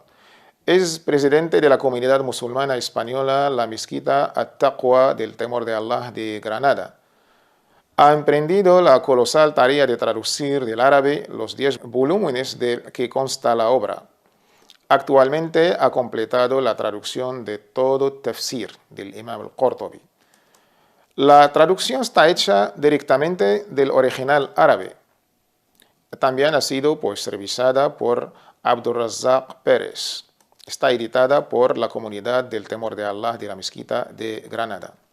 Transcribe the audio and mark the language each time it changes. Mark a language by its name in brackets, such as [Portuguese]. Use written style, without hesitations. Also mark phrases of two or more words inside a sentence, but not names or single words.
[Spanish] Es presidente de la comunidad musulmana española, la mezquita At-Taqwa del Temor de Allah de Granada. Ha emprendido la colosal tarea de traducir del árabe los 10 volúmenes de que consta la obra. Actualmente ha completado la traducción de todo tafsir del imam al-Qurtubi. La traducción está hecha directamente del original árabe. También ha sido revisada por Abdurrazzaq Pérez. Está editada por la comunidad del Temor de Allah de la Mezquita de Granada.